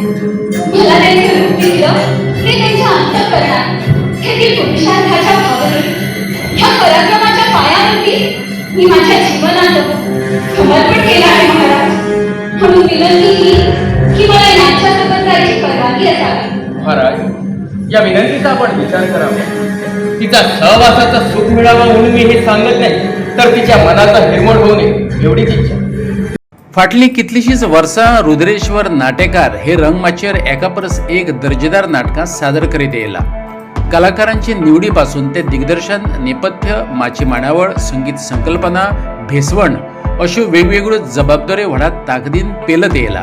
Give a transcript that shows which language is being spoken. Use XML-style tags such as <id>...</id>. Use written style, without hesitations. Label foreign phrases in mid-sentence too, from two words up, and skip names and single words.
<mr>मला त्यांचं रूप दिसलं ते त्यांच्या अंतःकरणात, त्यातील पुरुषार्थाच्या भावनेत, ह्या पराक्रमाच्या पायावरती मी माझ्या जीवनाचं समर्पण केलं आहे महाराज। म्हणून विनंती ही की मला यांच्या संबंधाची परवानगी असावी। महाराज, या विनंतीचा आपण विचार करावा। तिचा सहवासाचं सुख मिळावं म्हणून मी हे सांगत नाही, तर तिच्या मनाचा हिरमोड होऊ नये एवढीच इच्छा।</mr> <kok>फाटली कितलीशीच वर्सां रुद्रेश्वर नाटेकार हे रंगमाचेर एका परस एक दर्जेदार नाटकां सादर करीत येयला। कलाकारांची निवडीपासून ते दिग्दर्शन, नेपथ्य, माची मांडावळ, संगीत संकल्पना, भेसवण अश्यो वेगवेगळ्यो जबाबदाऱ्यो व्हडा ताकदीन पेलत येयला।</kok>